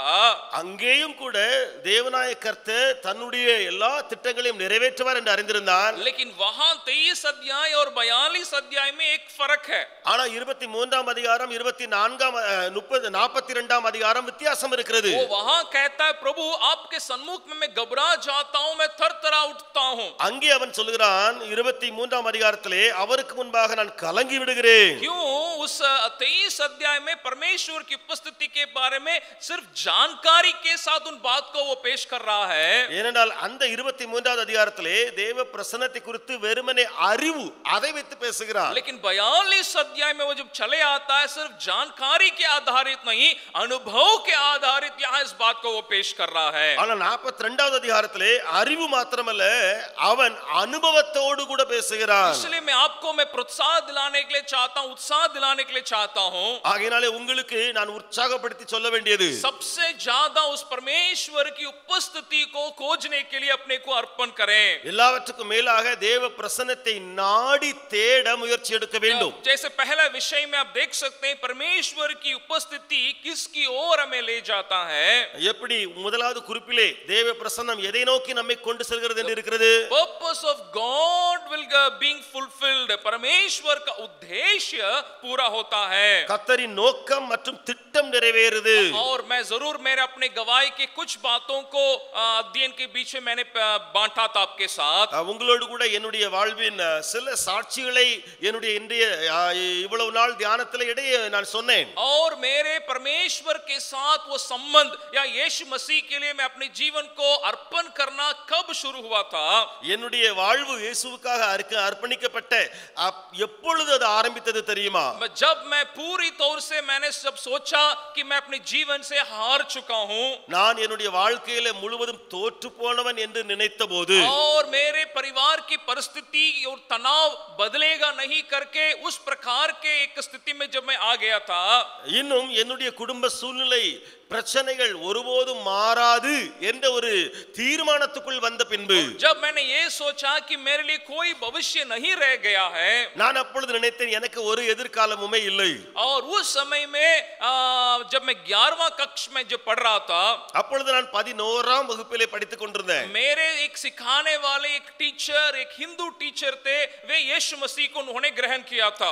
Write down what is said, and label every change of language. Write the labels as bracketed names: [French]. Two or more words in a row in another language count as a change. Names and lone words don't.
[Tamil] அங்கேயும் கூட தேவனாய கர்த்தர் தன்னுடைய எல்லா திட்டங்களையும் நிறைவேற்றுவார் என்று அறிந்திருந்தான். [Hindi] लेकिन वहां 23 अध्याय और 42 अध्याय में एक फर्क है. [Tamil] ஆனா 23ஆம் அதிகாரம் 42ஆம் அதிகாரம் வித்தியாசம் இருக்கிறது. [Hindi] वो वहां कहता है, प्रभु आपके सम्मुख में मैं घबरा जाता हूं, मैं थरथरा उठता हूं. [Tamil] அங்கே அவன் சொல்கிறான் 23ஆம் அதிகாரத்திலே, அவருக்கு முன்பாக நான் கலங்கி விடுகிறேன். [Hindi] क्यों? उस 23 अध्याय में परमेश्वर की उपस्थिति के बारे में सिर्फ जानकारी के साथ उन बात को वो पेश कर रहा है. [Tamil] ஏனென்றால் அந்த 23ஆவது அதிகாரத்திலே தேவ பிரசன்னத்தை குறித்து வெறுமனே அறிவு அதை வைத்து பேசுகிறார். [Hindi] लेकिन 42 अध्याय में वो जब चले आता है, सिर्फ जानकारी के आधारित नहीं, अनुभव के आधारित यहाँ इस बात को वो पेश कर रहा है. [Tamil] ஆனா 42ஆவது அதிகாரத்திலே அறிவு மாத்திரமல்ல, அவன் அனுபவத்தோடு கூட பேசுகிறான். [Hindi] इसलिए मैं आपको प्रोत्साहन दिलाने के लिए चाहता हूं, उत्साह दिलाने के लिए चाहता हूं. [Tamil] ஆகையாலே உங்களுக்கு நான் உற்சாகப்படுத்தி சொல்ல வேண்டியது, [Hindi] सबसे ज्यादा उस परमेश्वर की उपस्थिति को खोजने के लिए अपने को अर्पण करें। [Tamil] எல்லாவற்றுக்கும் மேலாக தேவ பிரசன்னத்தை நாடி தேட முயற்சி எடுக்க வேண்டும். [Hindi] जैसे पहला विषय में आप देख सकते हैं परमेश्वर की उपस्थिति किसकी ओर हमें ले जाता है. [Tamil] எப்படி முதலாவது குறிப்பிலே தேவ பிரசன்னம் எதை நோக்கி நம்மை கொண்டு செல்கிறது என்று இருக்கிறது. [English] Purpose of God will being fulfilled. [Hindi] परमेश्वर का उद्देश्य पूरा होता है. [Tamil] கர்த்தரின் நோக்கம் மற்றும் திட்டம் நிறைவேறுது. [Hindi] और मैं जरूर मेरे अपने गवाही के कुछ बातों को अध्ययन के बीच में मैंने बांटा था आपके साथ. [Tamil] உங்களோடு கூட என்னுடைய வாழ்வின் சில சாட்சிகளை என்னுடைய இன்றைய இவ்வளவு நாள் தியானத்தில் இடையே நான் சொன்னேன். [Hindi] और मेरे परमेश्वर के साथ वो संबंध या यीशु मसीह के लिए मैं अपने जीवन को अर्पण करना कब शुरू हुआ था. [Tamil] என்னுடைய வாழ்வு இயேசுவுக்காக अर्पணிக்கப்பட்ட எப்பொழுது அது ஆரம்பித்தது தெரியுமா? [Hindi] जब मैं पूरी तौर से मैंने सब सोचा कि मैं अपने जीवन से हार चुका हूं. [Tamil] நான் என்னுடைய வாழ்க்கையில முழுவதும் தோற்று போனவன் என்று நினைத்தபோது [Hindi] और मेरे परिवार की परिस्थिति और तनाव बदलेगा नहीं करके उस प्रकार के एक स्थिति में जब मैं आ गया था. [Tamil] இன்னும் என்னுடைய குடும்ப சூழ்நிலை பிரச்சனைகள் ஒருபோதும் மாறாது என்ற ஒரு தீர்மானத்துக்குள் வந்த பின்பு [Hindi] जब मैंने ये सोचा कि मेरे लिए कोई भविष्य नहीं रह गया है. [Tamil] நான் அப்பொழுது நினைத்தேன் எனக்கு ஒரு எதிர்காலமுமே இல்லை. [Hindi] और उस समय में जब मैं 11वां कक्षा में जब पढ़ रहा था [Tamil] அப்பொழுது நான் 11ஆம் வகுப்பிலே படித்துக் கொண்டிருந்தேன். [Hindi] मेरे एक सिखाने वाले एक टीचर एक हिंदू टीचर थे. वे यीशु मसीह को उन्होंने ग्रहण किया था.